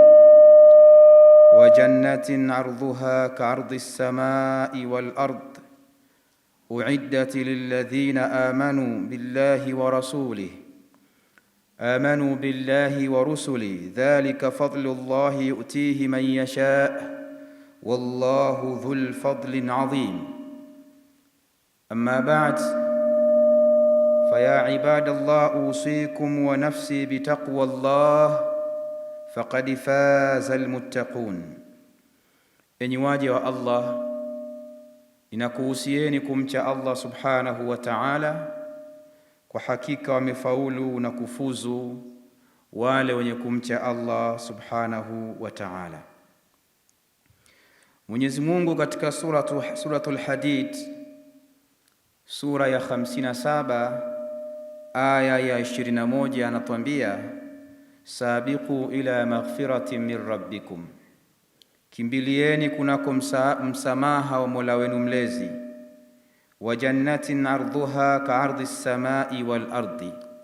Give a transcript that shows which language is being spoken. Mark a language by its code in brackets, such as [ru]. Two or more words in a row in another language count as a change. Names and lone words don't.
[ar] وجنة عرضها كعرض السماء والأرض أعدت للذين آمنوا بالله ورسله ذلك فضل الله يؤتيه من يشاء والله ذو الفضل العظيم. أما بعد، فيا عباد الله، أوصيكم ونفسي بتقوى الله فقد فاز المتقون. [sw] Enyi waja wa Allah, ninakuhusieni kumcha Allah [ar] سبحانه وتعالى. [sw] Kwa hakika wamefaulu na kufuzu wale wenye kumcha Allah [ar] سبحانه وتعالى. [sw] Mwenyezi Mungu katika suratul Hadid, sura ya 57 aya ya 21 anatuambia: [ar] سابقوا إلى مغفرة من ربكم, [sw] kimbilieni kunako msamaha wa Mola wenu mlezi, [ar] وجنة عرضها كعرض السماء والأرض,